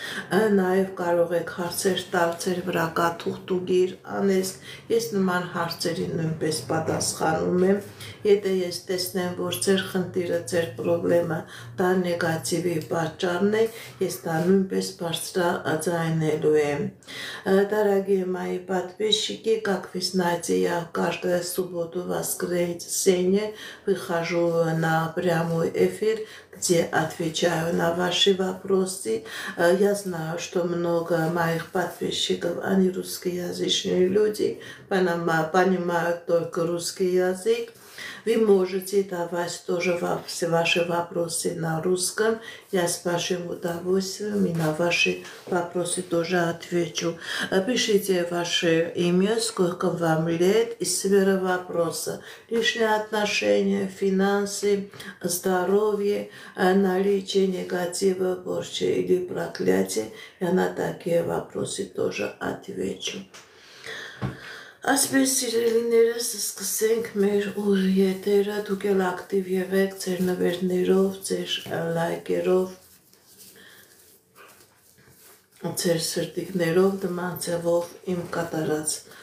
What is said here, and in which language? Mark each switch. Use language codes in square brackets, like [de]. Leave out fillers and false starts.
[hy] նաև կարող եք հարցեր տալ ձեր վրա կաթուղթուգիր անեսք, ես նման հարցերին նույնպես պատասխանում եմ, եթե ես տեսնեմ, որ ձեր խնդիրը, ձեր պրոբլեմը դա նեգատիվի պատճառն է, ես դա նույնպես բարձրաձայնելու եմ։ [ru] Дорогие мои подписчики, как вы знаете, я каждую субботу, воскресенье выхожу на прямой эфир, где отвечаю на ваши вопросы. Я знаю, что много моих подписчиков, они русскоязычные люди, понимают только русский язык. Вы можете давать тоже все ваши вопросы на русском. Я с большим удовольствием и на ваши вопросы тоже отвечу. Пишите ваше имя, сколько вам лет и сфера вопроса. Личные отношения, финансы, здоровье, наличие негатива, порчи или проклятия. Я на такие вопросы тоже отвечу. [hy] Այսպես սիրելիներս սկսենք մեր ուղիղ եթերը, դուք էլ ակտիվ եղեք ձեր նվերներով, ձեր լայքերով, ձեր սրտիկներով նման ձևով իմ կատարած